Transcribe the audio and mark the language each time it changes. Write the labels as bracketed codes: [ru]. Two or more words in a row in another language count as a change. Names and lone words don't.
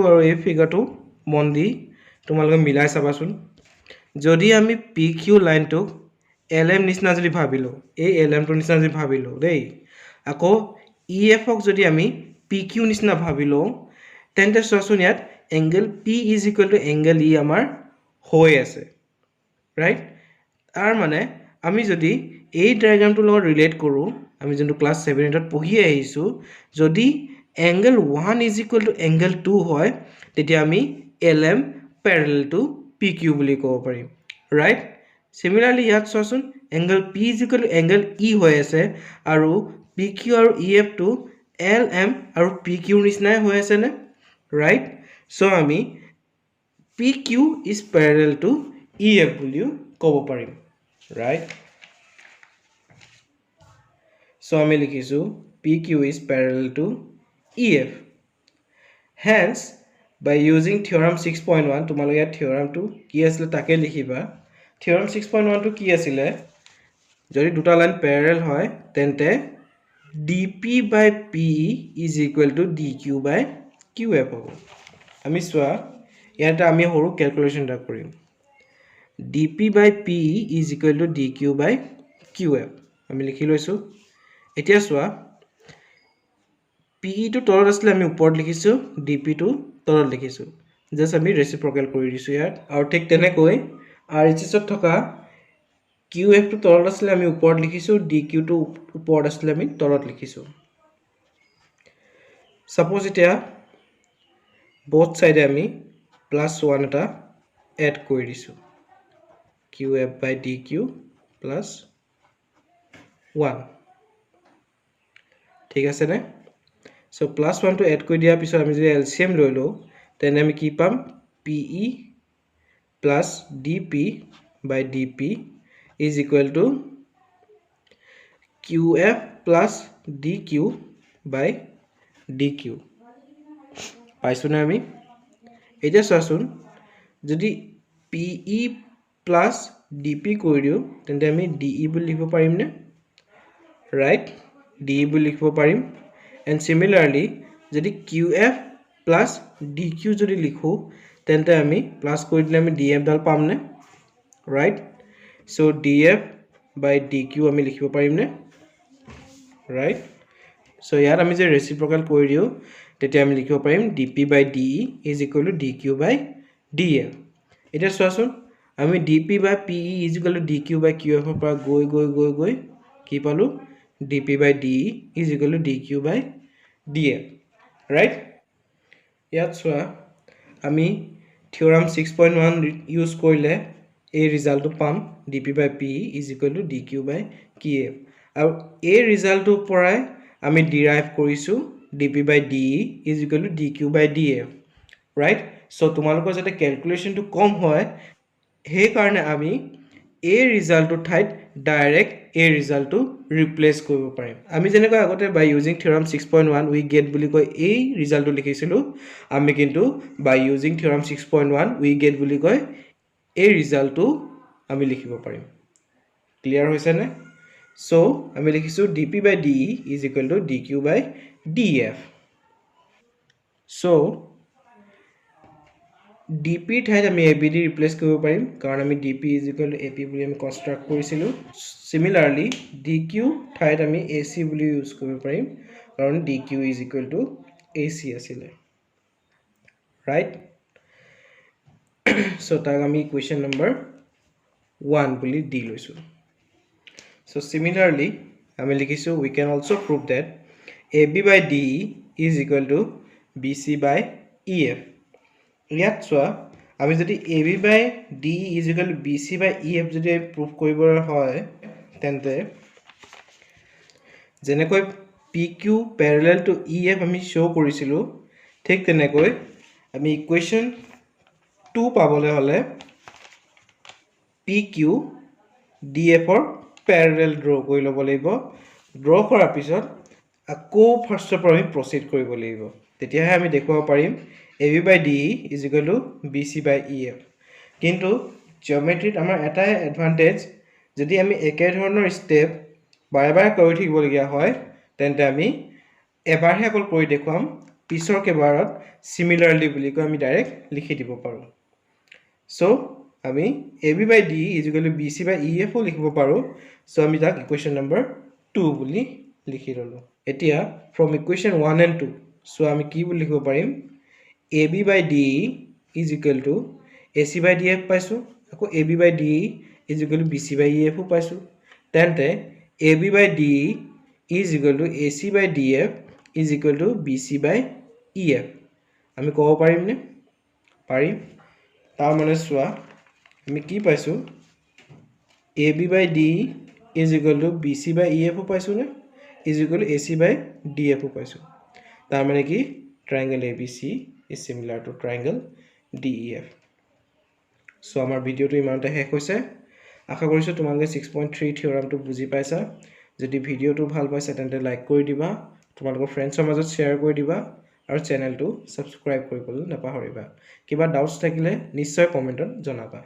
[as] আৰু এই ফিগাৰটো মন দি তোমালোকে মিলাই চাবাচোন যদি আমি PQ লাইনটো LM নিচিনা যদি ভাবিলো এই LM টো নিচিনা যদি ভাবিলো দেই আকৌ EF ক যদি আমি PQ নিচিনা ভাবিলো তেন্তে চোৱাচোন ইয়াত [en] angle P is equal to angle E [as] আমাৰ হৈ আছে right তাৰ মানে আমি যদি এই ডায়াগ্ৰামটো লগত ৰিলেট কৰো আমি যোনটো ক্লাস 7 8 ত পঢ়ি আহিছো যদি [en] angle 1 is equal to angle 2 [as] হয় তেতিয়া আমি [en] LM parallel to PQ [as] বুলি ক'ব পাৰিম [en] right similarly [as] ইয়াত চোৱাচোন [en] angle P is equal to angle E [as] হৈ আছে আৰু PQ আৰু EF টো LM আৰু PQ নিচিনাই হৈ আছে নে [en] right so [as] আমি [en] PQ is parallel to EF [as] বুলিও ক'ব পাৰিম right [en] so [as] আমি লিখিছো [en] PQ is parallel to EF hence by using theorem 6.1 তোমালোকে theorem [as] টো কি আছিল তাকে লিখিবা theorem 6.1 টো কি আছিল যদি দুটা লাইন parallel হয় তেন্তে [en] dp by pe is equal to dq by qf [as] হ'ব আমি চোৱা ইয়াতে আমি হৰু ক্যালকুলেশন টা কৰিম [en] dp by pe is equal to dq by qf [as] আমি লিখি লৈছো এতিয়া চোৱা PE to তলত আসলে আমি উপৰত লিখিছো DP to তলত লিখিছো জাস্ট আমি ৰেচিপ্ৰকেল কৰি দিছো ইয়াত আৰু ঠিক তেনেকৈ RHS ত থকা QF to তলত আসলে আমি উপৰত লিখিছো DQ to উপৰত আসলে আমি তলত লিখিছো সাপোজ এতিয়া [en] both side [as] আমি +1 এটা এড কৰি দিছো [en] QF by DQ +1 [as] ঠিক আছে নে So +1 to add কৰি দিয়া পিছত আমি যদি LCM লৈ লও তেনে আমি কি পাম [en] PE plus DP by DP is equal to QF plus DQ by DQ [as] পাইছো না আমি এটা চোৱাচোন যদি PE [en] plus DP [as] কৰি দিও তেন্তে আমি DE বুলি লিখিব পাৰিম নে ৰাইট DE বুলি লিখিব পাৰিম [en] and similarly [as] যদি [en] QF plus DQ [as] যদি লিখো তেন্তে আমি প্লাস কৰি দিলে আমি DF ডাল পাম নে [en] right so DF by DQ [as] আমি লিখিব পাৰিম নে [en] right so [as] ইয়াত আমি যে ৰেচিপ্ৰকেল কৰি দিও তেতিয়া আমি লিখিব পাৰিম [en] DP by DE is equal to DQ by DF [as] এটা চোৱাচোন আমি [en] DP by PE is equal to DQ by [as] QF ৰ পৰা গৈ কি পালো [en] DP by DE is equal to DQ by DF right [as] ইয়াত চোৱা আমি theorem 6.1 ইউজ কৰিলে এই ৰিজাল্টটো পাম [en] DP by PE is equal to DQ by QF [as] আৰু এই ৰিজাল্টটো পৰাই আমি ডিৰাইভ কৰিছো [en] DP by DE is equal to DQ by DF right so [as] তোমালোকৰ যাতে ক্যালকুলেশনটো কম হয় সেই কাৰণে আমি এই ৰিজাল্টটো ঠাইত ডাইৰেক্ট এই ৰিজাল্টটো ৰিপ্লেস কৰিব পাৰিম আমি যেনেকৈ আগতে [en] by using theorem 6.1 we get [as] বুলি কৈ এই ৰিজাল্টটো লিখিছিলো আমি কিন্তু [en] by using theorem 6.1 we get [as] বুলি কৈ এই ৰিজাল্টটো আমি লিখিব পাৰিম ক্লিয়াৰ হৈছে নে সো আমি লিখিছো [en] DP by DE is equal to DQ by DF [as] সো DP ঠাইত আমি ABD ৰিপ্লেস কৰিব পাৰিম কাৰণ আমি [en] DP is equal to AP [as] বুলি আমি কনস্ট্ৰাক্ট কৰিছিলো similarly DQ ঠাইত আমি AC বুলি ইউজ কৰিব পাৰিম কাৰণ [en] DQ is equal to AC [as] আছিলে right [en] so [as] তাক আমি ইকুৱেশ্যন নম্বৰ 1 বুলি দি লৈছো [en] so similarly [as] আমি লিখিছো [en] we can also prove that AB by DE is equal to BC by EF [as] ইয়াত চোৱা আমি যদি [en] AB by DE is equal to BC by EF [as] যদি প্ৰুফ কৰিব হয় তেন্তে যেনেকৈ [en] PQ parallel to EF [as] আমি শো কৰিছিলো ঠিক তেনেকৈ আমি ইকুৱেশ্যন 2 পাবলৈ হলে PQ DF ৰ [en] parallel draw [as] কৰি ল'ব লাগিব draw কৰাৰ পিছত আকৌ ফাৰ্ষ্টৰ পৰা আমি প্ৰসিড কৰিব লাগিব তেতিয়াহে আমি দেখুৱাব পাৰিম [en] AB by DE is equal to BC by EF [as] কিন্তু জিওমেট্ৰিত আমাৰ এটাই এডভান্টেজ যদি আমি একে ধৰণৰ স্টেপ বাৰে বাৰে কৰি থাকিবলগীয়া হয় তেন্তে আমি এবাৰহে অকল কৰি দেখুৱাম পিছৰ কেবাৰত সিমিলাৰলি বুলি কৈ আমি ডাইৰেক্ট লিখি দিব পাৰো সো আমি [en] AB by DE is equal to BC by EF [as] ও লিখিব পাৰো সো আমি তাক ইকুৱেশ্যন নম্বৰ 2 বুলি লিখি ললো এতিয়া [en] from equation 1 and 2 [as] সো আমি কি বুলি লিখিব পাৰিম [en] AB by DE is equal to AC by DF [as] পাইছো আকৌ [en] AB by DE is equal to BC by EF [as] ও পাইছো তেন্তে [en] AB by DE is equal to AC by DF is equal to BC by EF. [as] আমি ক'ব পাৰিম নে? পাৰিম। তাৰ মানে চোৱা আমি কি পাইছো [en] AB by DE is equal to BC by EF [as] পাইছো নে? [en] is equal to AC by DF [as] পাইছো। তাৰ মানে কি [en] triangle ABC is similar to triangle DEF. [as] সো আমাৰ ভিডিওটো ইমানতে শেষ হৈছে। আশা কৰিছো তোমালোকে 6.3 থিওৰামটো বুজি পাইছা। যদি ভিডিওটো ভাল পাইছা তেন্তে লাইক কৰি দিবা, তোমালোকৰ ফ্ৰেণ্ডছৰ মাজত শ্বেয়াৰ কৰি দিবা আৰু চেনেলটো সাবস্ক্ৰাইব কৰিবলৈ নাপাহৰিবা। কিবা ডাউটছ থাকিলে নিশ্চয় কমেন্টত জনাবা।